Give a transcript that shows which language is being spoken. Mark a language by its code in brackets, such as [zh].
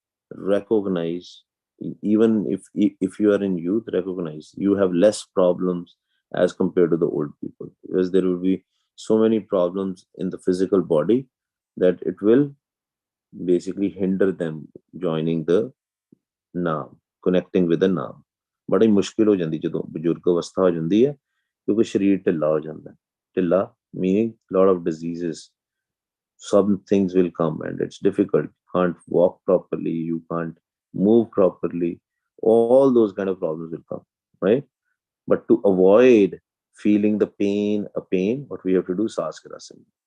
[en] Recognize, even if you are in youth, recognize you have less problems as compared to the old people, because there will be so many problems in the physical body that it will basically hinder them joining the naam, connecting with the naam. [pa] ਬੜੀ ਮੁਸ਼ਕਿਲ ਹੋ ਜਾਂਦੀ ਜਦੋਂ ਬਜ਼ੁਰਗ ਅਵਸਥਾ ਹੋ ਜਾਂਦੀ ਹੈ, ਕਿਉਂਕਿ ਸਰੀਰ ਢਿੱਲਾ ਹੋ ਜਾਂਦਾ. [en] ਢਿੱਲਾ meaning lot of diseases, some things will come and it's difficult. You can't walk properly, you can't move properly, all those kind of problems will come, right? But to avoid feeling the pain, what we have to do, Saskrasana.